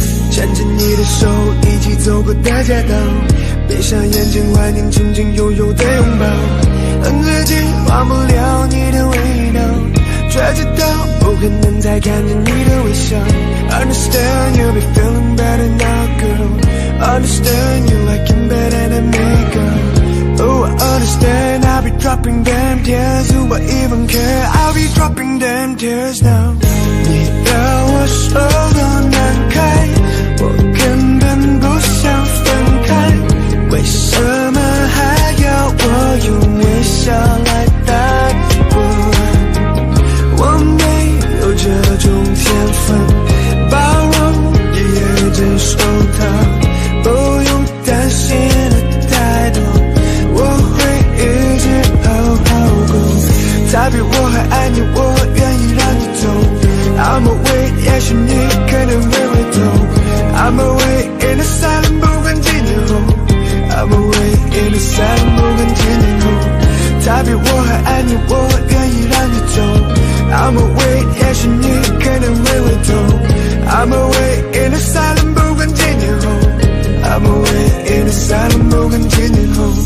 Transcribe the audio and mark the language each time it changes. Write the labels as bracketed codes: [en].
[zh] 牵着你的手一起走过大街道，闭上眼睛怀念曾经拥有的拥抱，恨自己忘不了你的味道，却知道不可能再看见你的微笑。 [en] Understand you'll be feeling better now, girl. Understand you like him better than me, girl. Oh, I understand I'll be dropping them tears. Do I even care? I'll be dropping them tears now. [zh] 你要我手都难开，我根本不想分开，为什么还要我用微笑来带过？我没有这种天分，包容也接受它，不用担心的太多，我会一直好好过。再比我还爱你，我愿意让你走。 [en] I'm away， [zh] 也许你可能会回头。 [en] I'm away in the silent， [zh] 不管几年后。 [en] I'm away in the silent， 不管几年后。 [zh] 再比我还爱你，我愿意让你走。 [en] I'm away， [zh] 也许你可能会回头。 [en] I'm away in the silent， [zh] 不管几年后。 [en] I'm away in the silent， 不管几年后。